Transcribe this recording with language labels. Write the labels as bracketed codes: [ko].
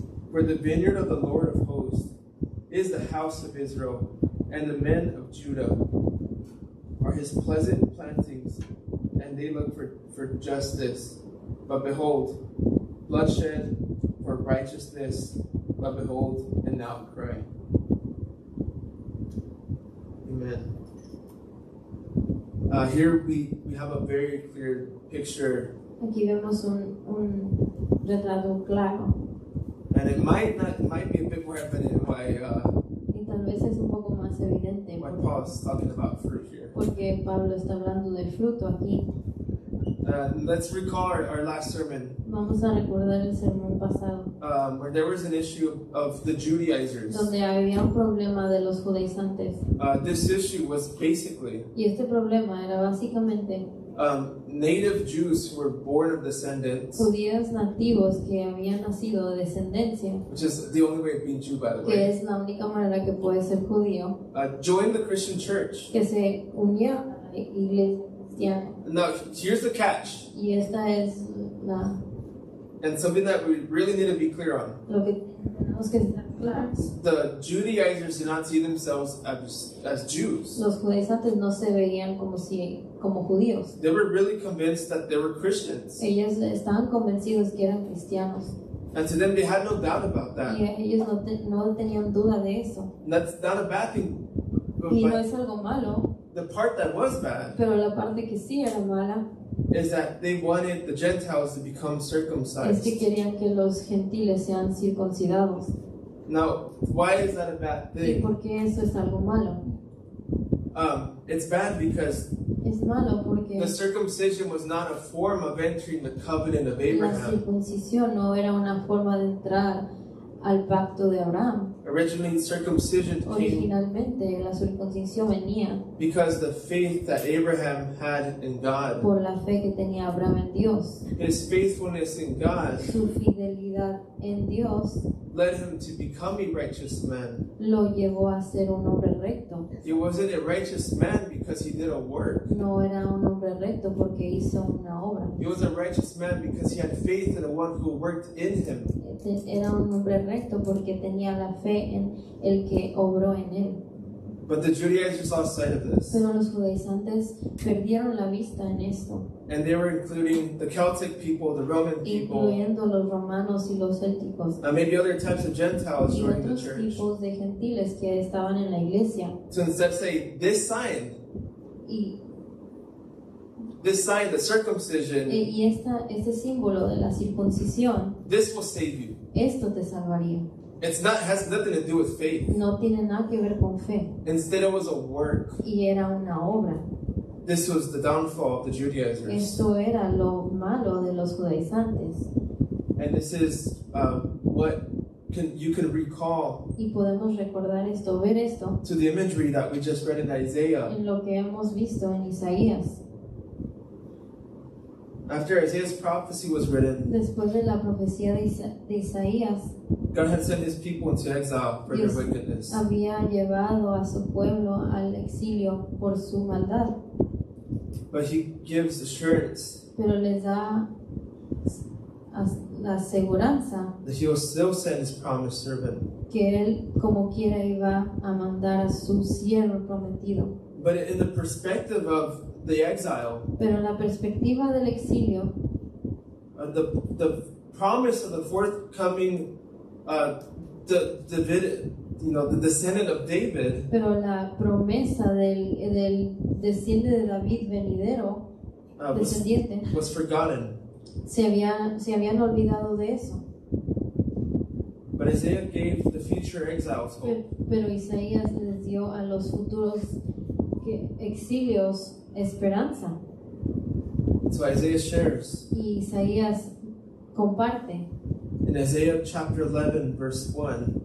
[en] For the vineyard of the Lord of hosts is the house of Israel, and the men of Judah are his pleasant plantings, and they look for justice. But behold, bloodshed for righteousness, but behold, an outcry. Amen. Here we have a very clear picture. [es] aquí vemos un retrato claro, [en] And it might be a bit more evident why [es] y tal vez es un poco más evidente [en] Paul is talking about fruit here. [es] porque Pablo está hablando de fruto aquí. [en] Let's recall our last sermon, [es] Vamos a recordar el sermón pasado, [en] where there was an issue of the Judaizers. [es] donde había un problema de los judaizantes. [en] This issue was basically [es] Y este problema era básicamente [en] native Jews who were born of descendants, [es] judíos nativos que habían nacido de descendencia, [en] which is the only way of being Jew, by the [es] que [en] way, [es] es la única manera que puede ser judío, [en] joined the Christian church. [es] que se unía a la iglesia. [en] Now, here's the catch, [es] Y esta es [en] and something that we really need to be clear on. [es] lo que tenemos que estar claros. [en] The Judaizers did not see themselves as Jews. [es] Los judaizantes no se veían como judíos. [en] They were really convinced that they were Christians. [es] Ellos estaban convencidos que eran cristianos. [en] And to them, they had no doubt about that. [es] Y ellos no tenían duda de eso. [en] And that's not a bad thing. [es] Y no [en] But [es] es algo malo, [en] the part that was bad [es] pero la parte que sí era mala [en] is that they wanted the Gentiles to become [es] es [en] circumcised. [es] que querían que los gentiles sean circuncidados. [en] Now, why is that a bad [es] ¿Y [en] thing? [es] por qué eso es algo malo? [en] It's bad because [es] Es malo porque [en] the circumcision was not a form of entering the covenant of [es] la [en] Abraham. [es] circuncisión no era una forma de entrar al pacto de Abraham. [en] Originally, circumcision came [es] Originalmente la circuncisión venía [en] because the faith that Abraham had in God, [es] por la fe que tenía Abraham en Dios. [en] his faithfulness in God, [es] Su fidelidad en Dios [en] led him to become a righteous man. [es] lo llevó a ser un hombre recto. [en] He wasn't a righteous man because he did a work. [es] No era un hombre recto porque hizo una obra. [en] He was a righteous man because he had faith in the one who worked in him. [es] Era un hombre recto porque tenía la fe en el que obró en él. [en] But the Judaizers lost sight of this. [es] Pero los judaizantes perdieron la vista en esto, [en] And they were including the Celtic people, the Roman people, [es] incluyendo los romanos y los célticos [en] maybe other types of Gentiles [es] y [en] joining the [es] otros [en] church. [es] tipos de gentiles que estaban en la iglesia. [en] So instead say, this sign, [es] Y [en] the circumcision, [es] este símbolo de la circuncisión, [en] this will save you. [es] esto te salvaría. [en] Has nothing to do with faith. [es] No tiene nada que ver con fe. [en] Instead, it was a work. [es] Y era una obra. [en] This was the downfall of the Judaizers. [es] Esto era lo malo de los judaizantes. [en] And this is what you can recall [es] Y podemos recordar esto, ver esto [en] to the imagery that we just read in Isaiah. [es] en lo que hemos visto en Isaías. [en] After Isaiah's prophecy was written, [es] Después de la profecía de Isaías, [en] God had sent his people into exile for their [es] Dios [en] wickedness. [es] había llevado a su pueblo al exilio por su maldad, [en] But he gives assurance [es] pero les da la aseguranza [en] that he will still send his promised servant. [es] que él como quiera iba a mandar a su siervo prometido. [en] But in the perspective of the exile, [es] Pero en la perspectiva del exilio, [en] the promise of the forthcoming David, the descendant of David, [es] pero la promesa del desciende de David venidero, descendiente, [en] was forgotten. [es] se habían olvidado de eso. [en] But Isaiah gave the future exiles hope. [es] Pero Isaías les dio a los futuros exilios esperanza. [en] So Isaiah shares [es] Y Isaías comparte [en] in Isaiah chapter 11, verse 1.